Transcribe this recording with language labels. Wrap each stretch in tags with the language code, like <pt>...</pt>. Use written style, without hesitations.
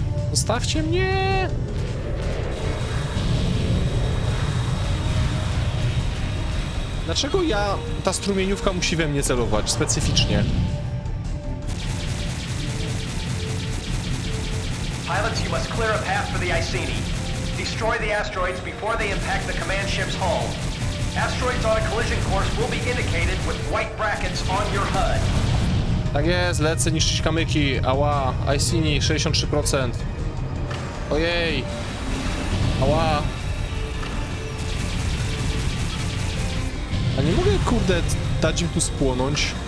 <pl>Zostawcie mnie! Dlaczego ta strumieniówka musi we mnie celować specyficznie?</pl> <en>Pilots, you must clear a path for the Iceni. Destroy the asteroids before they impact the command ship's hull. Asteroids on a collision course will be indicated with white brackets on your HUD.</en> <pl>Tak jest, lecę niszczyć kamyki. Ała, Iceni 63%. Ojej. Ała. A nie mogę, kurde, dać im tu spłonąć.</pl>